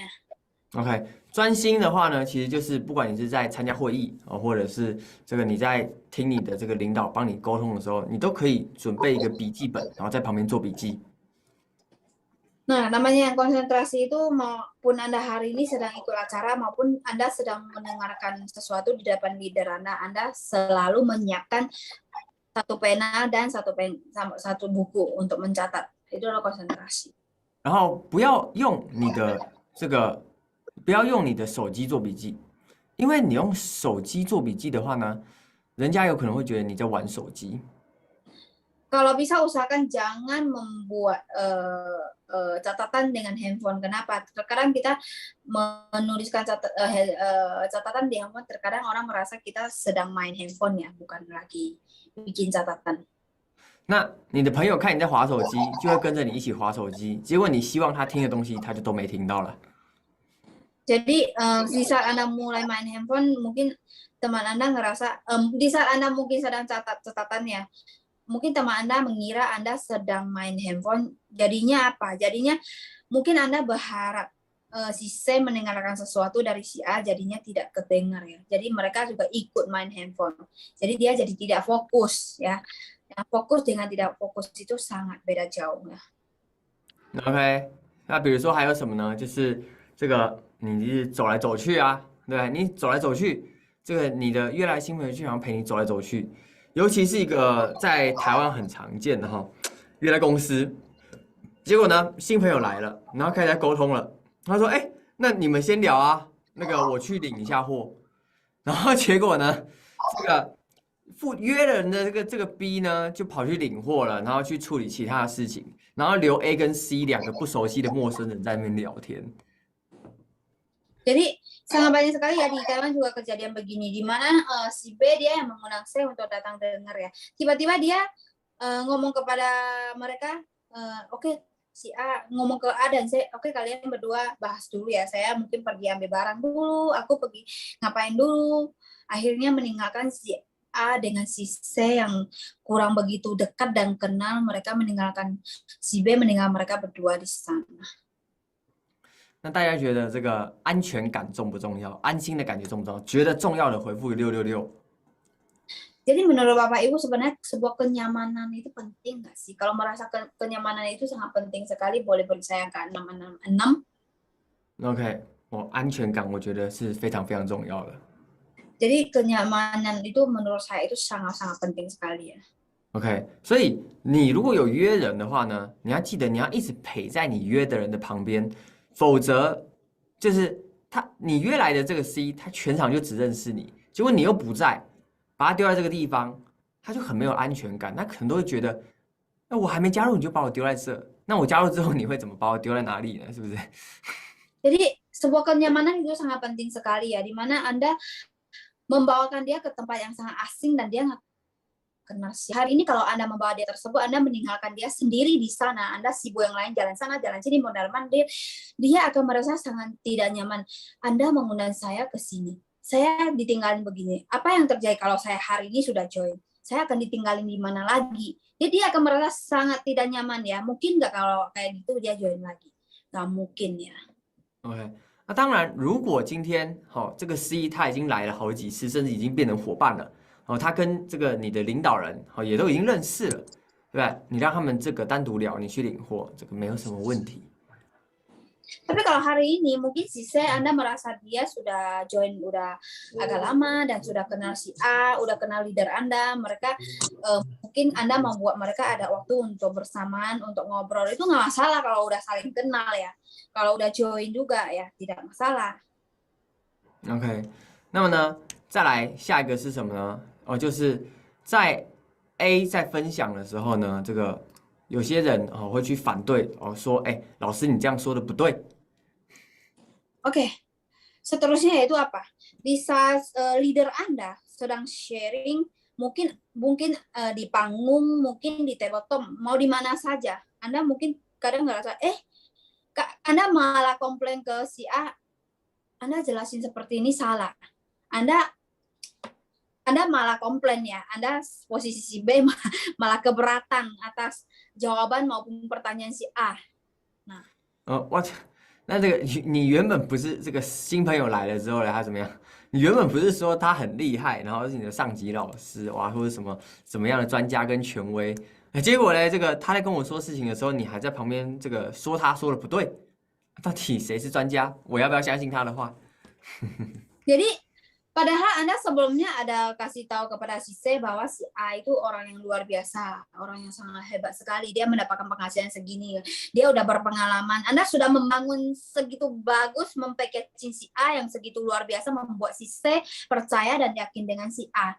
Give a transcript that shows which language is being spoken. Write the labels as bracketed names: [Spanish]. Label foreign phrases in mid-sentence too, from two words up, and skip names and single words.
[Chinese] OK， 专心的话呢，其实就是不管你是在参加会议或者是这个你在听你的这个领导帮你沟通的时候，你都可以准备一个笔记本，然后在旁边做笔记。 [Indonesian] Nah, namanya yang konsentrasi itu maupun Anda hari ini sedang ikut acara maupun Anda sedang mendengarkan sesuatu di depan leader Anda selalu menyiapkan satu pena dan satu buku untuk mencatat. Itu adalah konsentrasi. [Chinese] 然后不要用你的这个，不要用你的手机做笔记，因为你用手机做笔记的话呢，人家有可能会觉得你在玩手机。 [Indonesian] Kalau bisa usahakan jangan membuat catatan dengan handphone. Kenapa? Terkadang kita menuliskan catatan di handphone, terkadang orang merasa kita sedang main handphone ya, bukan lagi bikin catatan. [Chinese] 那你的朋友看你在滑手机，就会跟着你一起滑手机，结果你希望他听的东西，他就都没听到了。 [Indonesian] Jadi di saat Anda mulai main handphone, mungkin teman Anda ngerasa, di saat Anda mungkin sedang catatan ya, mungkin teman Anda mengira Anda sedang main handphone. Jadinya apa? Jadinya mungkin Anda berharap si C mendengarkan sesuatu dari si A, jadinya tidak kedengar ya. Jadi mereka juga ikut main handphone. Jadi dia jadi tidak fokus ya. Yang fokus dengan tidak fokus itu sangat beda jauh ya. [Chinese] OK，那比如说还有什么呢？就是这个你走来走去啊，对，你走来走去，这个你的约来新朋友就想陪你走来走去，尤其是一个在台湾很常见的哈，约来公司，结果呢新朋友来了，然后开始在沟通了，他说：“哎，那你们先聊啊，那个我去领一下货。” 然后结果呢，这个约人的这个 B 呢，就跑去领货了，然后去处理其他的事情，然后留 A 跟 C 两个不熟悉的陌生人在那边聊天。 [Indonesian] Jadi sangat banyak sekali ya di Taiwan juga kejadian begini, di mana si B dia yang mengundang C untuk datang dengar ya. Tiba-tiba dia ngomong kepada mereka, oke, si A ngomong ke A dan C, oke kalian berdua bahas dulu ya, saya mungkin pergi ambil barang dulu, aku pergi ngapain dulu. Akhirnya meninggalkan si A dengan si C yang kurang begitu dekat dan kenal, mereka meninggalkan si B, meninggal mereka berdua di sana. [Chinese] 那大家觉得这个安全感重不重要？安心的感觉重不重要？觉得重要的回复666。 [Indonesian] Jadi menurut Bapak Ibu sebenarnya sebuah kenyamanan itu penting nggak sih? Kalau merasa kenyamanan itu sangat penting sekali, boleh beri saya angka 666. [Chinese] OK， 安全感我觉得是非常非常重要的。 [Indonesian] Jadi kenyamanan itu menurut saya itu sangat-sangat penting sekali ya. [Chinese] OK， 所以你如果有约人的话呢，你要记得你要一直陪在你约的人的旁边。否则，就是你约来的这个 C， 他全场就只认识你，结果你又不在，把他丢在这个地方，他就很没有安全感。他可能都会觉得，那我还没加入你就把我丢在这，那我加入之后你会怎么把我丢在哪里呢？是不是？ [Indonesian] Jadi sebuah kenyamanan itu sangat penting sekali ya, di mana Anda membawakan dia ke tempat yang sangat asing dan dia nggak kenal sih. Hari ini kalau Anda membawa dia tersebut, Anda meninggalkan dia sendiri di sana. Anda sibuk yang lain, jalan sana, jalan sini, mondar-mandir. Dia akan merasa sangat tidak nyaman. Anda mengundang saya ke sini. Saya ditinggalin begini. Apa yang terjadi kalau saya hari ini sudah join? Saya akan ditinggalin di mana lagi? Jadi dia akan merasa sangat tidak nyaman ya. Mungkin nggak kalau kayak gitu dia join lagi? Nggak mungkin ya. [Chinese] OK， 那当然，如果今天这个 C 他已经来了好几次，甚至已经变成伙伴了。他跟这个你的领导人也都已经认识了，对不对？你让他们这个单独聊，你去领货，这个没有什么问题。 [Indonesian] Tapi kalau hari ini mungkin si C Anda merasa dia sudah join udah agak lama dan sudah kenal si A, udah kenal leader Anda, mereka mungkin Anda membuat mereka ada waktu untuk bersamaan, untuk ngobrol, itu nggak masalah kalau udah saling kenal ya. Kalau udah join juga ya tidak masalah. [Chinese] OK， 那么呢，再来下一个是什么呢？就是在 A 在分享的时候呢，这个有些人会去反对说，哎，老师你这样说的不对。 [Indonesian] Oke, seterusnya yaitu apa? Di saat leader Anda sedang sharing, mungkin di panggung, mungkin di tabletop, mau di mana saja, Anda mungkin kadang ngerasa, Anda malah komplain ke si A, Anda jelasin seperti ini salah. Anda malah komplain ya, Anda posisi si B malah keberatan atas jawaban maupun pertanyaan si A. Nah, [Chinese] 那这个你原本不是这个新朋友来了之后呢，他怎么样？你原本不是说他很厉害，然后是你的上级老师哇，或者什么样的专家跟权威，结果呢，这个他在跟我说事情的时候，你还在旁边这个说他说的不对，到底谁是专家？我要不要相信他的话？ [Indonesian] Jadi padahal Anda sebelumnya ada kasih tahu kepada si C bahwa si A itu orang yang luar biasa, orang yang sangat hebat sekali. Dia mendapatkan penghasilan segini. Dia udah berpengalaman. Anda sudah membangun segitu bagus, mempackaging si A yang segitu luar biasa, membuat si C percaya dan yakin dengan si A.